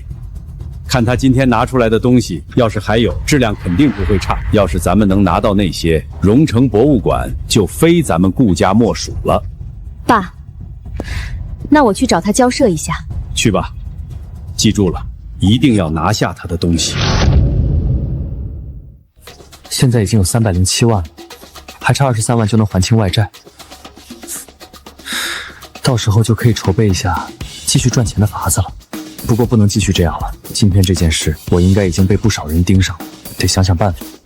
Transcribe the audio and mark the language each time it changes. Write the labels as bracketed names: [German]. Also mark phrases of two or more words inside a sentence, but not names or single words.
[Chinese] 看他今天拿出來的東西，要是還有，質量肯定不會差。要是咱們能拿到那些，榮城博物館就非咱們顧家莫屬了。爸，那我去找他交涉一下。去吧，記住了，一定要拿下他的東西。現在已經有307萬了，還差23萬就能還清外債，到時候就可以籌備一下繼續賺錢的法子了。不過不能繼續這樣了，今天這件事我應該已經被不少人盯上了，得想想辦法。